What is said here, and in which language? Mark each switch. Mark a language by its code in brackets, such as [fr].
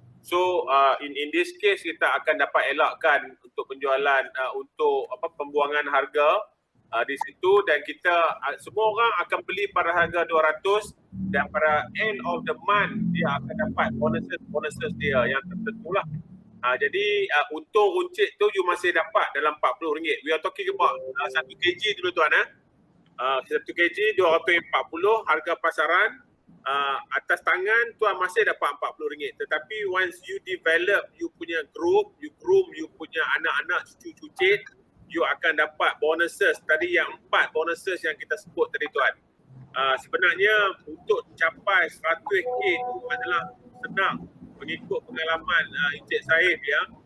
[ms] So in this case kita akan dapat elakkan untuk penjualan untuk pembuangan harga di situ, dan kita semua orang akan beli pada harga 200 dan pada end of the month dia akan dapat bonuses dia yang tertentu lah. Jadi untung runcit tu you masih dapat dalam RM40. [en] We are talking about 1 kg dulu tuan. [ms] 1 kg 240 harga pasaran. Atas tangan tuan masih dapat RM40. Tetapi once you develop you punya group, you groom you punya anak-anak cucu-cucit, you akan dapat bonuses. Tadi yang 4 bonuses yang kita sebut tadi tuan. Sebenarnya untuk capai 100k itu adalah senang mengikut pengalaman Encik Saif ya.